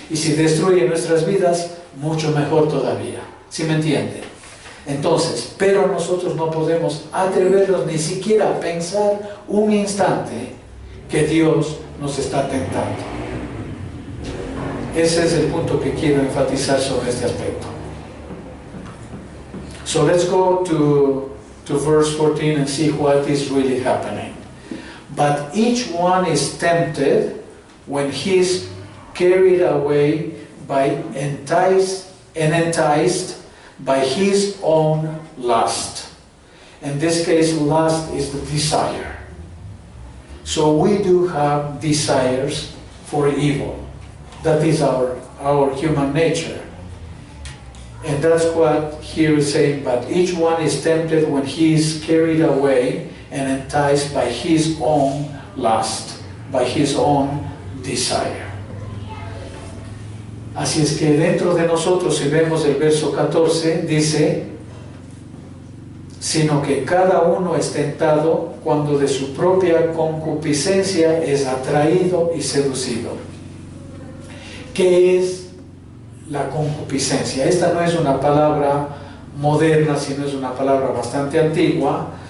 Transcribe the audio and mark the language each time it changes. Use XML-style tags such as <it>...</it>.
<es>Y si destruye nuestras vidas, mucho mejor todavía. ¿Sí me entiende? Entonces, pero nosotros no podemos atrevernos ni siquiera a pensar un instante que Dios nos está tentando. Ese es el punto que quiero enfatizar sobre este aspecto.</es> <en>So let's go to verse 14 and see what is really happening. But each one is tempted when he is carried away by enticed by his own lust. In this case, lust is the desire. So we do have desires for evil. That is our human nature. And that's what here is saying, but each one is tempted when he is carried away and enticed by his own lust, by his own desire.</en> <es>Así es que dentro de nosotros, si vemos el verso 14, dice, sino que cada uno es tentado cuando de su propia concupiscencia es atraído y seducido. ¿Qué es la concupiscencia? Esta no es una palabra moderna, sino es una palabra bastante antigua.</es>